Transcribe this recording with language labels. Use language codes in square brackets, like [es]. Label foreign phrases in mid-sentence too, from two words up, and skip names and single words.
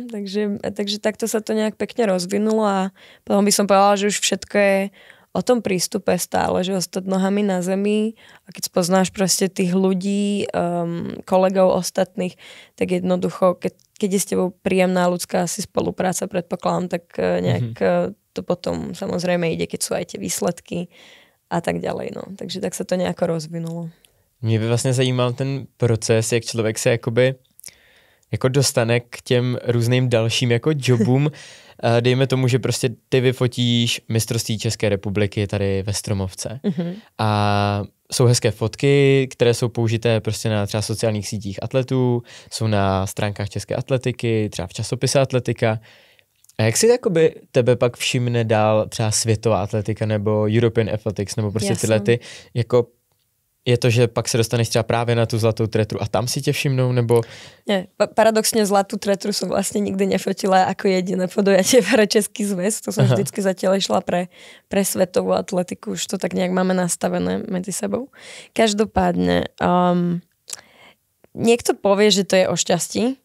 [sk] Takže takto sa to nejak pekne rozvinulo a potom by som povedala, že už všetko je o tom prístupe stále, že ostať nohami na zemi a keď spoznáš proste tých ľudí, kolegov ostatných, tak jednoducho, keď je s tebou príjemná ľudská asi spolupráca, predpokladám, tak nejak to potom samozrejme ide, keď sú aj tie výsledky a tak ďalej, no. Takže tak sa to nejako rozvinulo. [cs] Mě by vlastně zajímal ten proces, jak člověk se jakoby jako dostane k těm různým dalším jako jobům. Dejme tomu, že prostě ty vyfotíš mistrovství České republiky tady ve Stromovce. A jsou hezké fotky, které jsou použité prostě na třeba sociálních sítích atletů, jsou na stránkách České atletiky, třeba v časopise Atletika. A jak si jakoby tebe pak všimne dál třeba světová atletika nebo European Athletics nebo prostě tyhle ty jako je to, že pak se dostaneš třeba právě na tu zlatou tretru a tam si tě všimnou, nebo... [sk] Nie, paradoxne zlatú tretru som vlastne nikdy nefotila ako jediné podujatie pre Český zväz. To som vždycky zatiaľ išla pre svetovú atletiku. Už to tak nejak máme nastavené medzi sebou. Každopádne, niekto povie, že to je o šťastí.